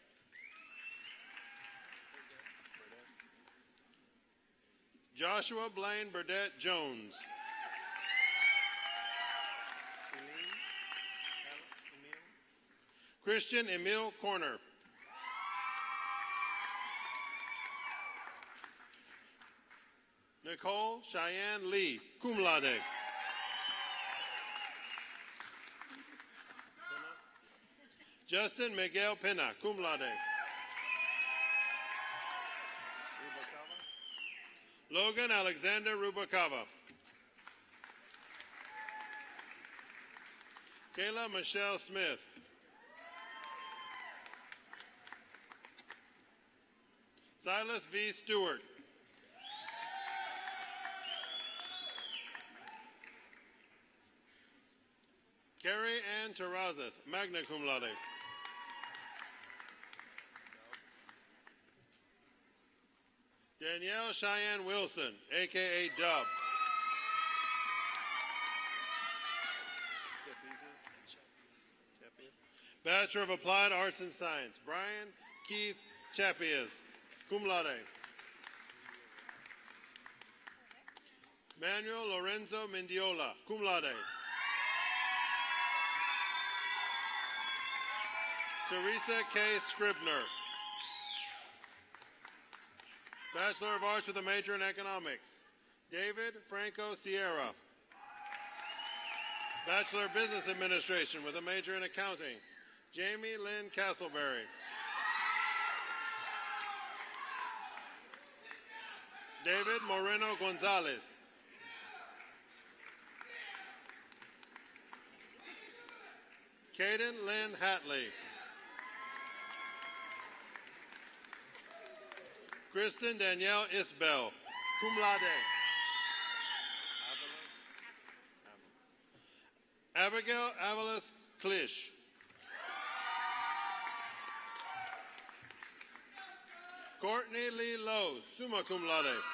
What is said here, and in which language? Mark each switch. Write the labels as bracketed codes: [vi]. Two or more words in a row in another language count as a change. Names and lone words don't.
[en] Joshua Blaine Burdette Jones. Christian Emil Corner. Nicole Cheyenne Lee, [la] cum laude. [en] Justin Miguel Pena, [la] cum laude. [en] Logan Alexander Rubacava. Kayla Michelle Smith. Silas V. Stewart. Carrie Ann Terrazas, [la] magna cum laude. [en] Danielle Cheyenne Wilson, a.k.a. Dub. Bachelor of Applied Arts and Science, Brian Keith Chapias, [la] cum laude. [en] Manuel Lorenzo Mendiola, [la] cum laude. [en] Teresa K. Scribner. Bachelor of Arts with a major in Economics, David Franco Sierra. Bachelor of Business Administration with a major in Accounting, Jamie Lynn Castleberry. David Moreno Gonzalez. Kaden Lynn Hatley. Kristen Danielle Isbell, [la] cum laude. [en] Abigail Avalos Klish. Courtney Lee Lowe, [la] summa cum laude.